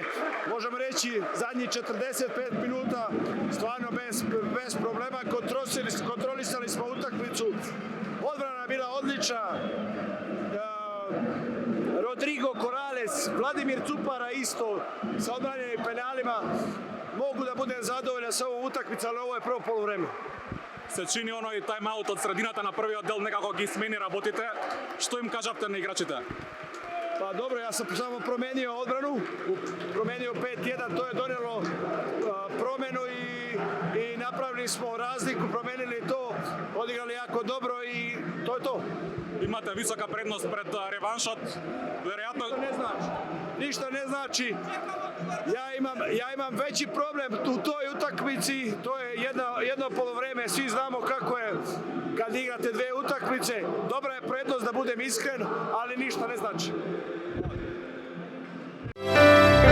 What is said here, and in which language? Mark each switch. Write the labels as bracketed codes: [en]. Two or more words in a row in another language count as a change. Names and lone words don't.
[sr] Možemo reći zadnjih 45 minuta stvarno bez problema. Kontrolisali smo utakmicu. Odbrana je bila odlična. Rodrigo Corrales, Vladimir Cupara isto sa odbranjenim penalima. Mogu da budem zadovoljan sa ovom utakmicom, ali ovo je prvo poluvreme. [mk] Се чини оној тајм-аут од средината на првиот дел некако ги смени работите. Што им кажавте на играчите? [sr] Pa dobro, ja sam samo promenio odbranu, promenio 5-1, to je donijelo promenu i napravili smo razliku, promenili to, odigrali jako dobro i to je to. [mk] Имате висока предност пред реваншот. Веројатно [sr] Ništa ne znači. Ja imam veći problem u toj utakmici, to je jedno polovreme, svi znamo kako je kad igrate dve utakmice. Dobra je prednost, da budem iskren, ali ništa ne znači.